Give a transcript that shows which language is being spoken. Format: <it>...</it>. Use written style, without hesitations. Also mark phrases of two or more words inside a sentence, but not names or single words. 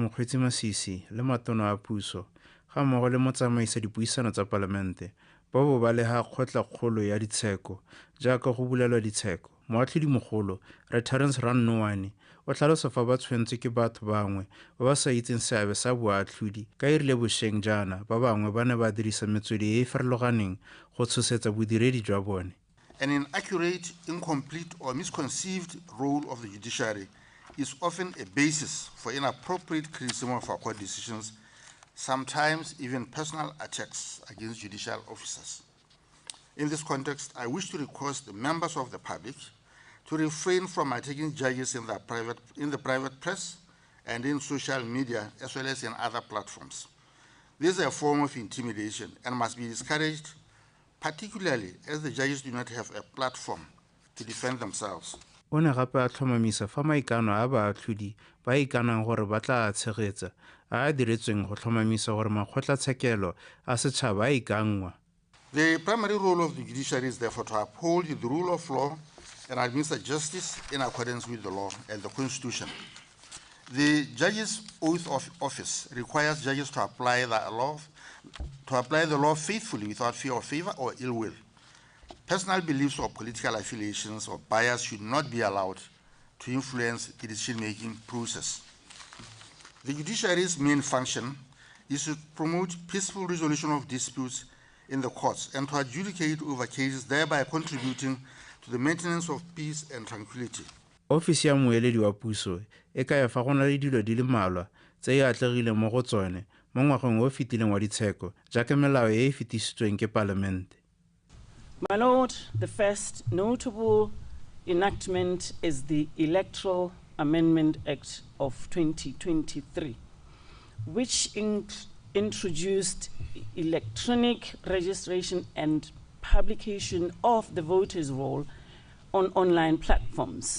<tn>Mokgweetsi Masisi le matono a puso ga mmogo le motsamaisa dipuisano tsa palamente ba bo ba lega kgotla-kgolo ya ditsheko jaaka go bulelwa ditsheko. Moatlhodi mogolo Re Terence Ranwane o tlhalosa fa ba tshwentswe ke batho bangwe ba ba sa itseng seabe sa boatlhodi ka e rile bošeng jaana ba bangwe ba ne ba dirisa metswedi e e farologaneng go tshosetsa bodiredi jwa bone.</tn> <en>An inaccurate, incomplete, or misconceived role of the judiciary is often a basis for inappropriate criticism of our court decisions, sometimes even personal attacks against judicial officers. In this context, I wish to request the members of the public to refrain from attacking judges in the private press and in social media, as well as in other platforms. This is a form of intimidation and must be discouraged, particularly as the judges do not have a platform to defend themselves.</en> <tn>O ne gape a tlhomamisa fa maikano a baatlhodi ba ikanang gore ba tla tshegetsa a diretsweng go tlhomamisa gore makgotlatshekelo a setšhaba a ikangwa.</tn> <en>The primary role of the judiciary is therefore to uphold the rule of law and administer justice in accordance with the law and the Constitution. The judge's oath of office requires judges to apply the law faithfully without fear of favor or ill will. Personal beliefs or political affiliations or bias should not be allowed to influence the decision-making process. The judiciary's main function is to promote peaceful resolution of disputes in the courts and to adjudicate over cases, thereby contributing to the maintenance of peace and tranquility.</en> <tn>Ofisi ya moeledi wa puso e ka ya fa go na le dilo di le mmalwa tse e atlegileng mo go tsone mo ngwageng o fetileng wa ditsheko jaaka melao e e fetisitsweng ke palamente.</tn> <en>My Lord, the first notable enactment is the Electoral Amendment Act of 2023, which introduced electronic registration and publication of the voters' roll on online platforms.</en>